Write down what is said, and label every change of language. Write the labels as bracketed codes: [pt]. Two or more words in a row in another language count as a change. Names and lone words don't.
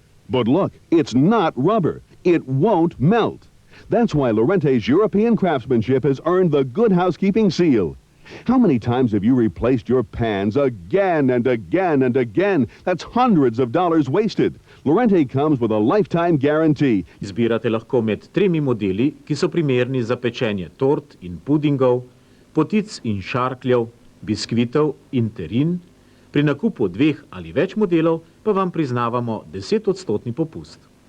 [en] But look, it's not rubber. It won't melt. That's why Llorénte's European craftsmanship has earned the Good Housekeeping seal. How many times have you replaced your pans again and again and again? That's hundreds of dollars wasted. Llorénte comes with a lifetime guarantee. [sl] Izbirate lahko med 3 modeli, ki so primerni za pečenje tort in pudingov, potic in šarkljev, biskvitov in terin. Pri nakupu 2 ali več modelov pa vam priznavamo 10% popust.